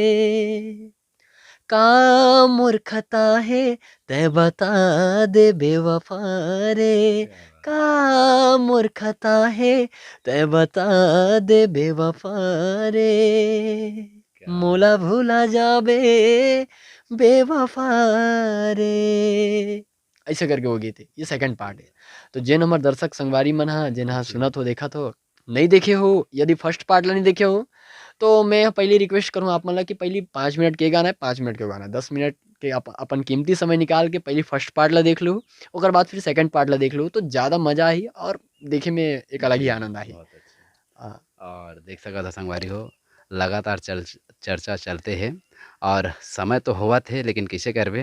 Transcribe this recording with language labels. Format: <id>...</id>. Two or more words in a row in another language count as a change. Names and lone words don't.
<hne>का मूर्खता है तै बता दे बेवफा रे का मूर्खता है तै बता दे बेवफा रे मोला भूला जाबे बेवफा रे ऐसे करके वो गीत है ये</hne> <en>second part</en> <hne>है। तो जेन हमार दर्शक संगवारी मन हा जेन हा सुनत हो देखत हो नहीं देखे हो यदि</hne> <en>first part</en> <hne>ला नहीं देखे हो तो मैं पहली रिक्वेस्ट करूँ आप मन ला कि पहली 5 मिनट के गाना है 5 मिनट के गाना 10 मिनट के अपन कीमती समय निकाल के पहली</hne> <en>first part</en> <hne>ला देख लो ओकर बाद फिर</hne> <en>second part</en> <hne>ला देख लो तो ज़्यादा मजा आई और देखे में एक अलग ही आनंद आई। बहुत अच्छा। और देख सका था संगवारी हो लगातार चर्चा चलते हैं और समय तो होवत है लेकिन किसे करबे।</hne>